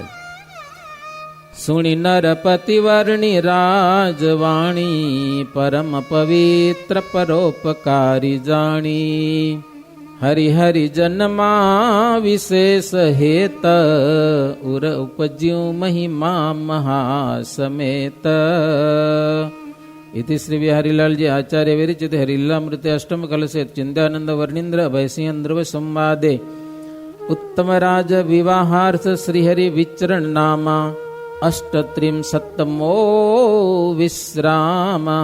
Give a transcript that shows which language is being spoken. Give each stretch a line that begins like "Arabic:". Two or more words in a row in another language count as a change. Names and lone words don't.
Gujarati: સુણી નરપતિ વર્ણી રાજવાણી, પરમ પવિત્ર પરોપકારી જાણી. હરિહરિ જન્મા વિશેષ હેત, ઉર ઉપજ્યું મહિમા મહાસમેત.
Sanskrit: इति श्री बिहारीलाल जी आचार्य विरचित हरिलामृते अष्टम कलशे चिंतानंद वर्णींद्र भयसिंह ध्रुव संवादे उत्तम राज विवाहार्थ श्रीहरि विचरण नामा अष्टत्रिंशत्तमो विश्राम।